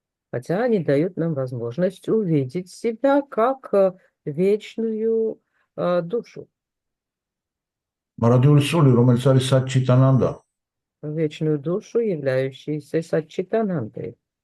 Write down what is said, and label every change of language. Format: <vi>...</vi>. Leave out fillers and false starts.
<ru>Хотя они дают нам возможность увидеть себя как вечную душу.</ru> <ka>მარადიული სული, რომელიც არის საჩიტანანდა.</ka> <ru>Вечную душу, являющуюся Саччитанандой.</ru>